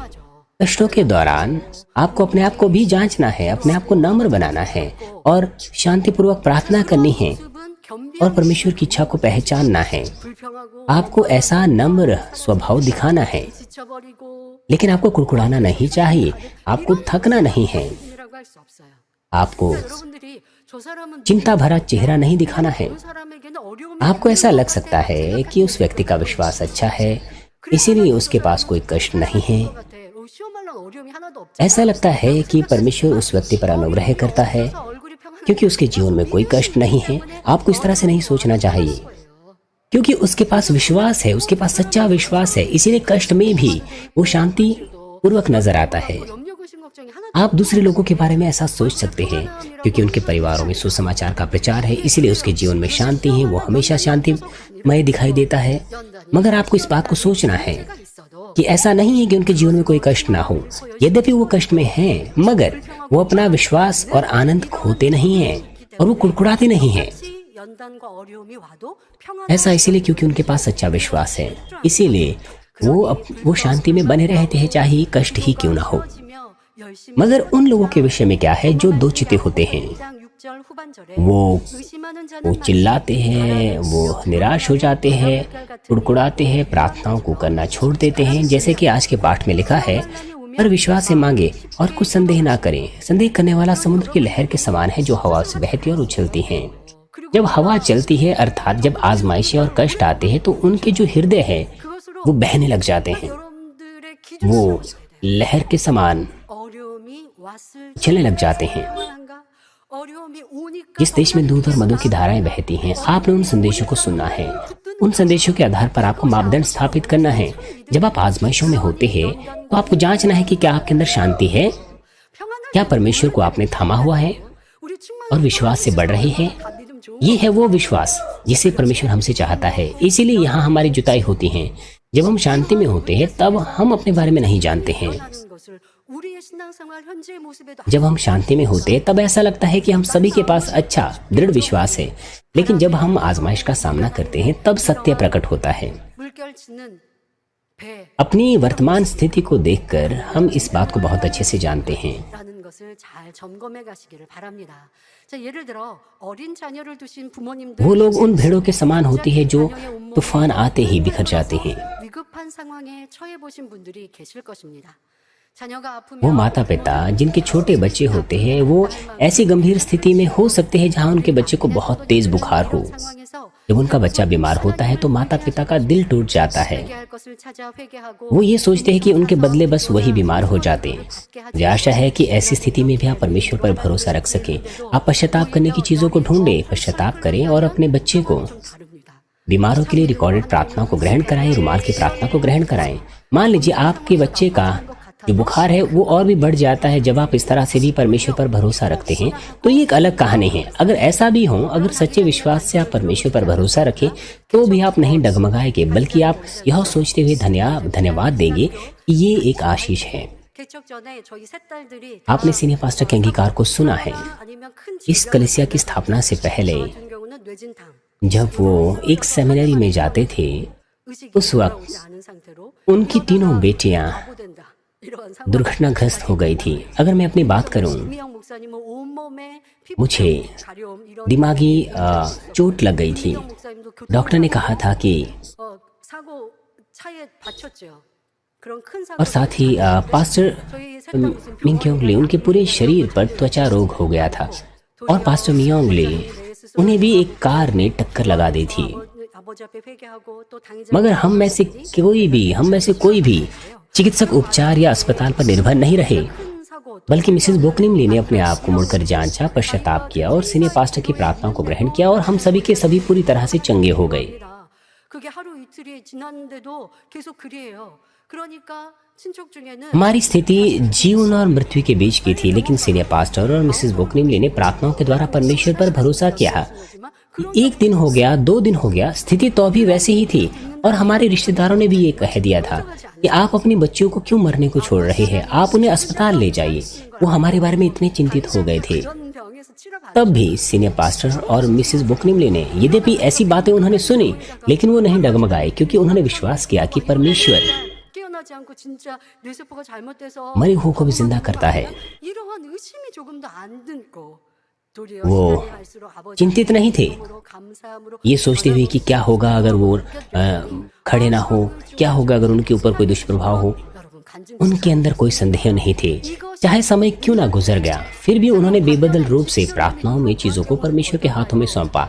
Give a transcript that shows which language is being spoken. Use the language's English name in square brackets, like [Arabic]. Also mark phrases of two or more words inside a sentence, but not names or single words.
[Hindi] कष्टों के दौरान आपको अपने आप को भी जांचना है, अपने आप को नम्र बनाना है और शांतिपूर्वक प्रार्थना करनी है। और परमेश्वर की इच्छा को पहचानना है। [Korean] 불평하고 [Hindi] आपको ऐसा नम्र स्वभाव दिखाना है, [Korean] 지쳐버리고 [Hindi] लेकिन आपको कुड़कुड़ाना नहीं चाहिए, आपको थकना नहीं है, [Korean] 이라고 할 수 없어요. [Hindi] आपको [Korean] 여러분들이 저 사람은 [Hindi] चिंता भरा चेहरा नहीं दिखाना है। [Korean] 그 사람에게는 어려움이 [Hindi] आपको ऐसा लग सकता है कि उस व्यक्ति का विश्वास अच्छा है, इसीलिए उसके पास कोई कष्ट नहीं है। [Korean] 같아. 시험하려는 어려움이 하나도 없잖아. [Hindi] ऐसा लगता है कि परमेश्वर उस व्यक्ति पर अनुग्रह करता है [Korean] 얼굴이 평안해. [Hindi] क्योंकि उसके जीवन में कोई कष्ट नहीं है। आपको इस तरह से नहीं सोचना चाहिए, क्योंकि उसके पास विश्वास है, उसके पास सच्चा विश्वास है, इसीलिए कष्ट में भी वो शांति पूर्वक नजर आता है। [Korean] 염려 근심 걱정이 하나도 [Hindi] आप दूसरे लोगों के बारे में ऐसा सोच सकते हैं, क्योंकि उनके परिवारों में सुसमाचार का प्रचार है, इसीलिए उसके जीवन में शांति है, वो हमेशा शांतिमय दिखाई देता है। मगर आपको इस बात को सोचना है [Korean] 있어도 [Hindi] कि ऐसा नहीं है कि उनके जीवन में कोई कष्ट ना हो। यद्यपि वो कष्ट में हैं, मगर वो अपना विश्वास और आनंद खोते नहीं हैं और वो कुड़कुड़ाते नहीं हैं। [Korean] 같이 연단과 어려움이 와도 평안 [Hindi] ऐसा इसीलिए क्योंकि उनके पास सच्चा विश्वास है, इसीलिए वो शांति में बने रहते हैं, चाहे कष्ट ही क्यों ना हो। [Korean] 지며 열심히 [Hindi] मगर उन लोगों के विषय में क्या है जो दो चिते होते हैं? [Korean] 6절 후반절에 [Hindi] वो [Korean] 의심하는 [Hindi] वो [Korean] 자는 [Hindi] चिल्लाते हैं, वो निराश हो जाते हैं, कुड़कुड़ाते हैं, प्रार्थनाओं को करना छोड़ देते हैं, जैसे कि आज के पाठ में लिखा है, पर विश्वास से मांगे और कुछ संदेह ना करें। संदेह करने वाला समुद्र की लहर के समान है जो हवा से बहती और उछलती है। जब हवा चलती है, अर्थात जब आजमाइशें और कष्ट आते हैं, तो उनके जो हृदय है [Korean] 그것으로 [Hindi] वो बहने लग जाते हैं, [Korean] 여러분들의 기준 [Hindi] वो लहर के समान [Korean] 어려움이 왔을 [Hindi] चलने लग जाते हैं। [Korean] 평안한가? 어려움이 오니까 [Hindi] जिस देश में दूध और मधु की धाराएं बहती हैं, आपने उन संदेशों को सुनना है। उन संदेशों के आधार पर आपको मापदंड स्थापित करना है। जब आप आजमाइशों में होते हैं, तो आपको जांचना है कि क्या आपके अंदर शांति है, [Korean] 평안한 [Hindi] क्या परमेश्वर को आपने थामा हुआ है [Korean] 우리 충만 [Hindi] और विश्वास से बढ़ रहे हैं। [Korean] 다 믿음 좋은 [Hindi] ये है वो विश्वास जिसे परमेश्वर हमसे चाहता है। इसीलिए यहाँ हमारी जुताई होती है। जब हम शांति में होते हैं, तब हम अपने बारे में नहीं जानते हैं। [Korean] 하는 것을 우리의 신앙생활 현재의 모습에도 [Hindi] जब हम शांति में होते हैं, तब ऐसा लगता है कि हम सभी के पास अच्छा दृढ़ विश्वास है, लेकिन जब हम आजमाइश का सामना करते हैं, तब सत्य प्रकट होता है। [Korean] 물결치는 배 [Hindi] अपनी वर्तमान स्थिति को देखकर हम इस बात को बहुत अच्छे से जानते हैं। [Korean] 라는 것을 잘 점검해 가시기를 바랍니다. 자, 예를 들어 어린 자녀를 두신 부모님들 [Hindi] वो लोग उन भेड़ों के समान होती है जो तूफान आते ही बिखर जाते हैं। [Korean] 위급한 상황에 처해 보신 분들이 계실 것입니다. 자녀가 아프면 [Hindi] वो माता पिता जिनके छोटे बच्चे होते हैं, वो ऐसी गंभीर स्थिति में हो सकते हैं जहां उनके बच्चे को बहुत तेज बुखार हो। [Korean] 상황에서 [Hindi] जब उनका बच्चा बीमार होता है, तो माता पिता का दिल टूट जाता है। [Korean] 회개할 것을 찾아 회개하고 [Hindi] वो ये सोचते हैं कि उनके बदले बस वही बीमार हो जाते हैं। मुझे आशा है कि ऐसी स्थिति में भी आप परमेश्वर पर भरोसा रख सकें। आप पश्चाताप करने की चीजों को ढूंढें, पश्चाताप करें और अपने बच्चे को [Korean] 다릅니다. [Hindi] बीमारों के लिए रिकॉर्डेड प्रार्थना को ग्रहण कराएं, रुमाल की प्रार्थना को ग्रहण कराएं। मान लीजिए आपके बच्चे का जो बुखार है वो और भी बढ़ जाता है। जब आप इस तरह से भी परमेश्वर पर भरोसा रखते हैं, तो ये एक अलग कहानी है। अगर ऐसा भी हो, अगर सच्चे विश्वास से आप परमेश्वर पर भरोसा रखें, तो भी आप नहीं डगमगाएंगे, बल्कि आप यह सोचते हुए धन्यवाद देंगे कि ये एक आशीष है। [Korean] 개척 전에 저희 세 딸들이 [Hindi] आपने [English] senior pastor [Hindi] के अंगीकार को सुना है। [Korean] 아니면 큰 [Hindi] इस कलिसिया की स्थापना से पहले [Korean] 같은 경우는 뇌진탕 [Hindi] जब वो एक सेमिनरी में जाते थे, [Korean] 의식이 [Hindi] उस वक्त [Korean] 돌아오지 않은 상태로 [Hindi] उनकी तीनों बेटियां [Korean] 보된다 이런 상황. [Hindi] दुर्घटनाग्रस्त हो गई थी। अगर मैं अपनी बात करूं, [Korean] 김미영 목사님은 온몸에 [Hindi] मुझे [Korean] 가려움 이런 [Hindi] दिमागी चोट लग गई थी। [Korean] 김미영 목사님도 [Hindi] डॉक्टर ने कहा था कि [Korean] 사고 차에 다쳤죠. 그런 큰 사고 [Hindi] और साथ ही पास्टर [Korean] 저희 셋다 무슨 [Hindi] मिंग्योंगले उनके पूरे शरीर पर त्वचा रोग हो गया था, और पास्टर मियोंगले उन्हें भी एक कार ने टक्कर लगा दी थी। [Korean] 아버지 앞에 회개하고 또 당의자 [Hindi] मगर हम में से कोई भी चिकित्सक उपचार या अस्पताल पर निर्भर नहीं रहे, [Korean] 큰 사고 [Hindi] बल्कि मिसेस बोकनिमली ने अपने आप को मुड़कर जांचा, पश्चाताप किया और [English] senior pastor [Hindi] की प्रार्थनाओं को ग्रहण किया, और हम सभी के सभी पूरी तरह से चंगे हो गए। [Korean] 그게 하루 이틀이 지났는데도 계속 그리해요. 그러니까 친척 중에는 [Hindi] हमारी स्थिति जीवन और मृत्यु के बीच की थी, लेकिन [English] senior pastor [Hindi] और मिसेस बोकनिमली ने प्रार्थनाओं के द्वारा परमेश्वर पर भरोसा किया। एक दिन हो गया, 2 दिन हो गया, स्थिति तो अभी वैसी ही थी, और हमारे रिश्तेदारों ने भी ये कह दिया था कि आप अपनी बच्चियों को क्यों मरने को छोड़ रहे हैं, आप उन्हें अस्पताल ले जाइए। वो हमारे बारे में इतने चिंतित हो गए थे। [Korean] 이런 병에서 치료가 안 [Hindi] तब भी [English] senior pastor [Hindi] और मिसेस बोकनिमली ने, यद्यपि ऐसी बातें उन्होंने सुनी, लेकिन वो नहीं डगमगाए, क्योंकि उन्होंने विश्वास किया कि परमेश्वर [Korean] 깨어나지 않고 진짜 뇌세포가 잘못돼서 [Hindi] मरे हुओं को भी जिंदा करता है। [Korean] 이러한 의심이 조금도 안 들고 [Hindi] वो चिंतित नहीं थे, ये सोचते हुए कि क्या होगा अगर वो खड़े ना हो, क्या होगा अगर उनके ऊपर कोई दुष्प्रभाव हो। उनके अंदर कोई संदेह नहीं थे। चाहे समय क्यों ना गुजर गया, फिर भी उन्होंने बेबदल रूप से प्रार्थनाओं में चीजों को परमेश्वर के हाथों में सौंपा।